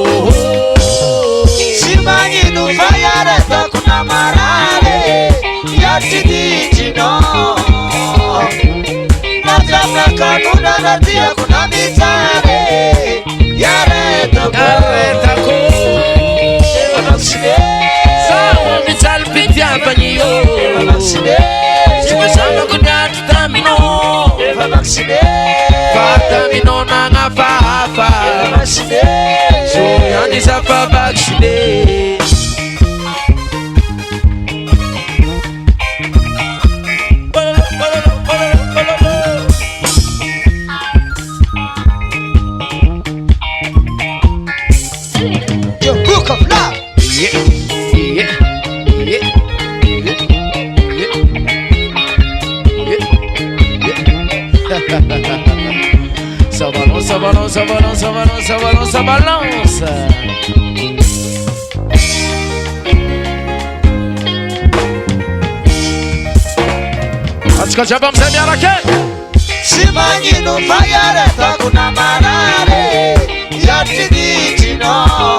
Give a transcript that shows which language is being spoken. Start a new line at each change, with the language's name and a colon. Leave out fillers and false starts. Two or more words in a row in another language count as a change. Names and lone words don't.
Malagasy: Tsy magnino fa iaretako na marare Iatiditrinao Mafianakano na tiako na mizare Iaretako Efa vaccine Zaho mijaly fitiavagny io Tsy voasambako niatro taminao Efa vaccine Fa taminao nagnafahafa Vaccine So ihany za fa vaccine
English: Your book of love
French: Ça balance, ça balance, ça balance, ça balance, ça balance, ça balance.
Malagasy: Antsika jiaby amizay miaraka Tsy magnino fa iaretako na marare Iatiditrinao